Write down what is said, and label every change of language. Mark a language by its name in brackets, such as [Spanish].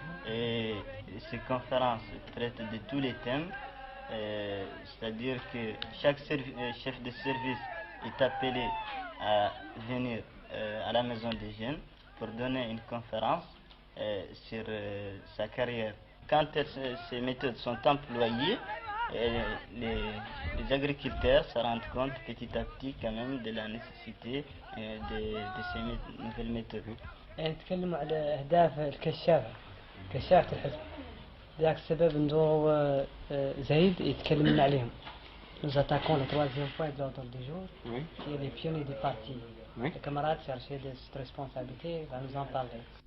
[French] Et ces conférences traitent de tous les thèmes, c'est-à-dire que chaque chef de service est appelé à venir à la Maison des Jeunes pour donner une conférence sur sa carrière. Quand ces méthodes sont employées, les agriculteurs se rendent compte petit à petit quand même de la nécessité de ces nouvelles méthodes. [Arabic] نتكلموا على أهداف الكشافة كشافة الحزب ذاك السبب ندوروا زايد يتكلمنا عليهم. [French] Nous attaquons le troisième point de l'ordre du jour, qui est les pionniers du parti. Le camarade cherché de cette responsabilité va nous en parler.